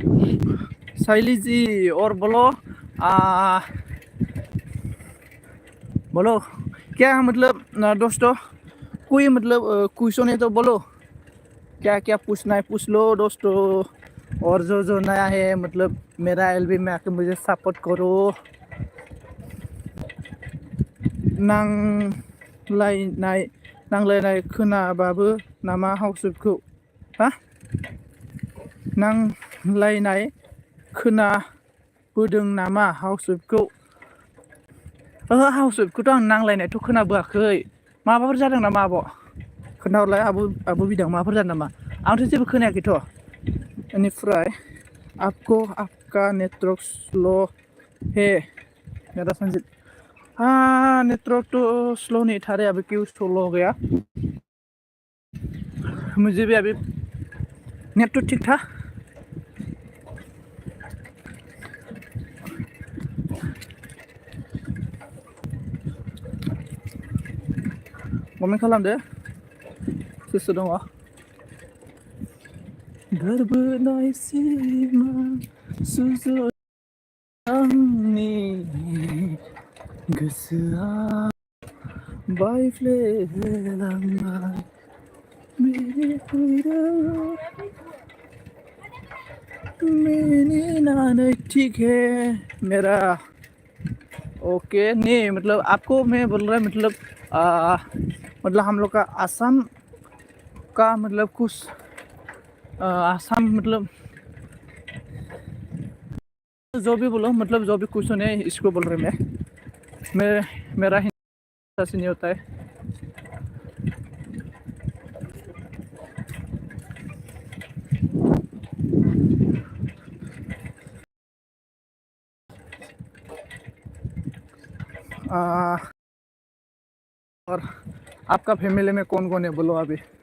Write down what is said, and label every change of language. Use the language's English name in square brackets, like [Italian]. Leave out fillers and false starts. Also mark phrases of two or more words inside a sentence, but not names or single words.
[Hindi] साइली जी और बोलो बोलो क्या मतलब दोस्तों कोई मतलब क्वेश्चन है तो बोलो क्या क्या पूछना है पूछ लो दोस्तों और जो नया है मतलब मेरा एलबी में आके मुझे सपोर्ट करो [Bodo] नांलायनाय खोनाबाबो नामा हाउसवेबखौ हा नांलायनाय खोनाबोदों नामा हाउसवेबखौ हाउसवेबखौथ' आं नांलायनायथ' खोनाबोआखै माबाफोर जादों नामा आब' खोन्थाहरलाय आब' बिदां माबाफोर जादों नामा आंथ' जेबो खोनायाखैथ' बेनिफ्राय [Hindi] आपको आपका नेटवर्क स्लो है मेरा संजीत हाँ नेटवर्क तो स्लो नहीं था रे अभी क्यों स्लो हो गया मुझे भी अभी नेट तो ठीक था [Bodo] कमेन्ट खालामदो सोर दङ गोरबोनाय सिमा सुजुनाय आंनि गोसोआ बायफ्लेलांबाय [Hindi] मिनिनानै ठीक है मेरा ओके नहीं मतलब आपको मैं बोल रहा मतलब मतलब हम लोग का आसाम का मतलब कुछ आसाम मतलब जो भी बोलो मतलब जो भी क्वेश्चन है इसको बोल रहे मेरा हिंदी से नहीं होता है और आपका फैमिली में कौन कौन है बोलो अभी